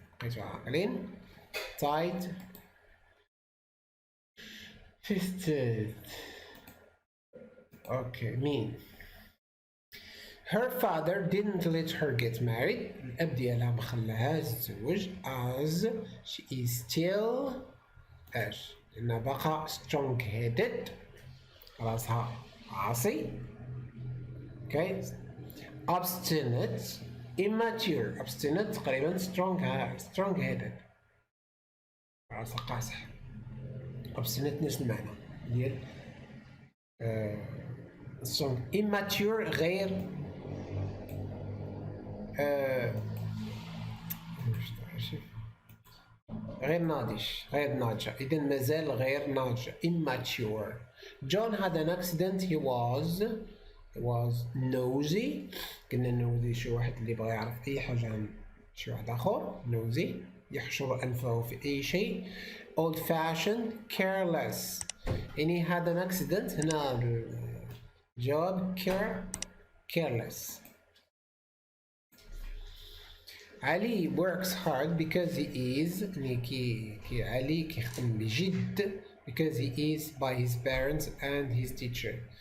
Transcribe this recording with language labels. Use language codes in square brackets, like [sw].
[ar] بقيتو عاقلين [en] tight fisted. Okay, mean. Her father didn't let her get married. [ar] الأب ديالها ما خلاهاش تتزوج [en] as she is still [ar] لأنها باقا [en] strong headed [ar] راسها عاصي. [en] Okay. Obstinate immature. [ar] Obstinate تقريبا strong headed راسها قاصح. Obstinate نفس المعنى ديال strong. immature غير غير ناضجة. إذا مازال غير ناضجة immature. [en] John had an accident. He was nosy. [ar] قلنا nosy شي واحد اللي بغى يعرف أي حاجة عن شي واحد آخر. nosy يحشر أنفه في أي شيء. [en] old fashioned careless. يعني had an accident. [ar] هنا الجواب careless. [en] علي works hard because he is [ar] علي كيخدم بجد [en] because he is by his parents and his teacher.